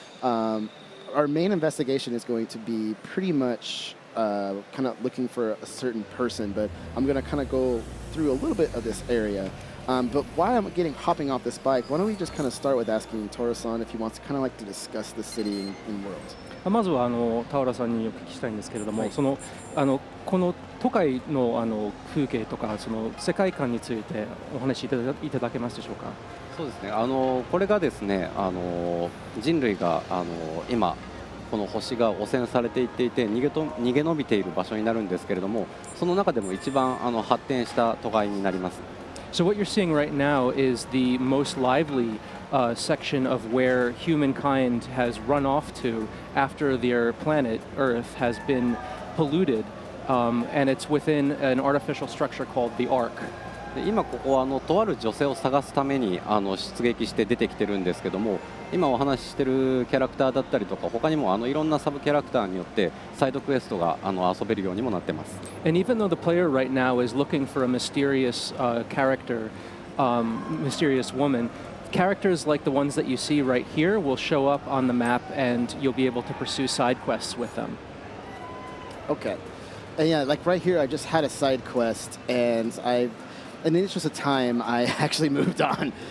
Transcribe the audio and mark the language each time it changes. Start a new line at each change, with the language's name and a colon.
English: Our main investigation is going to be pretty much kind of looking for a certain person, but I'm going to kind of go through a little bit of this area. But while I'm hopping off this bike, why don't we just kind of start with asking Toro-san if he wants to kind of like to discuss the city and world.
Japanese: まずは田原さんにお聞きしたいんですけれども、この都会の風景とかその世界観についてお話しいただけますでしょうか。そうですね。これがですね、人類が今この星が汚染されていっていて逃げ延びている場所になるんですけれども、その中でも一番発展した都会になります。
English: So what you're seeing right now is the most lively section of where humankind has run off to after their planet Earth has been polluted, and it's within an artificial structure called the Ark.
Japanese: 今ここはとある女性を探すために出撃して出てきてるんですけども、今お話ししてるキャラクターだったりとか他にもいろんなサブキャラクターによってサイドクエストが遊べるようにもなってます。
English: And even though the player right now is looking for a mysterious character, mysterious woman, characters like the ones that you see right here will show up on the map and you'll be able to pursue side quests with them. Okay. And yeah, like right here I just had a side quest and in the interest of time, I actually moved on.